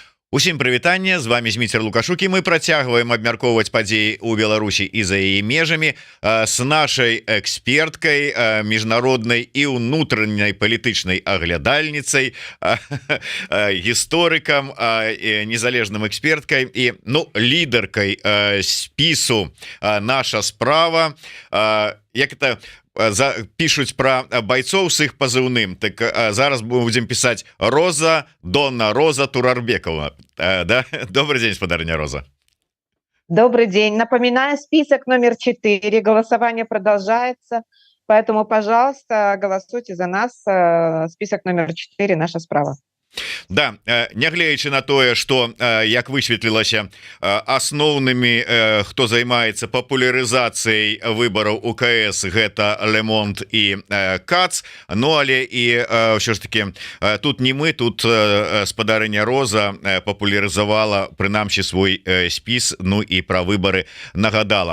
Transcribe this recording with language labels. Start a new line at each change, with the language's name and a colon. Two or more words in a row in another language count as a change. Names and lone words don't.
Belarusian: Усім прывітанне, з вами Зміцер Лукашук, і мы працягваем абмяркоўваць падзеі ў Беларусі і за яе межамі с нашай эксперткай, міжнароднай і ўнутранняй палітычнай аглядальніцай, гісторыкам, незалежным эксперткай і лідаркай спісу «Наша справа».
Russian: Як это пишуць про бойцов с их позывным, так зараз будем писать Роза Донна Роза Турарбекова, да? Добрый день, господарня Роза. Добрый день. Напоминаю, список номер 4. Голосование продолжается. Поэтому, пожалуйста, голосуйте за нас. Список номер 4. Наша справа.
Belarusian: Да, нягледзячы на тое, что як высветлілася, асноўнымі, хто займаецца папулярызацыяй выбараў УКС, гэта Le Monde і КАЦ, але і ўсё ж таки тут не мы, тут спадарыня Роза папулярызавала прынамсі свой спіс, і пра выбары нагадала.